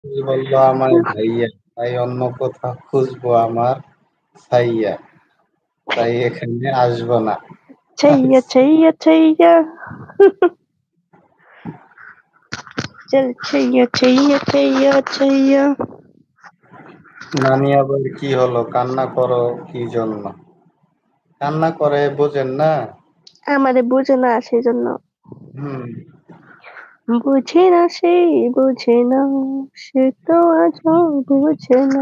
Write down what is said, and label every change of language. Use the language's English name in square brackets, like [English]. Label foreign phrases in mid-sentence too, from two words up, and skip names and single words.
[Bangla] বললো আমায় ভাইয়া, তাই অন্য কোথাও খুঁজবো আমার ছাইয়া, তাই এখানে আসবো না। [Hindi] छैया छैया छैया चल छैया छैया छैया छैया। [Bangla] নানি আবার কি হলো, কান্না করো কি জন্য? কান্না করে বোঝেন না? আমারে বুঝে না সেজন্য। হুম। বুঝে না সে, বুঝে না, সে তো আজও বুঝে না।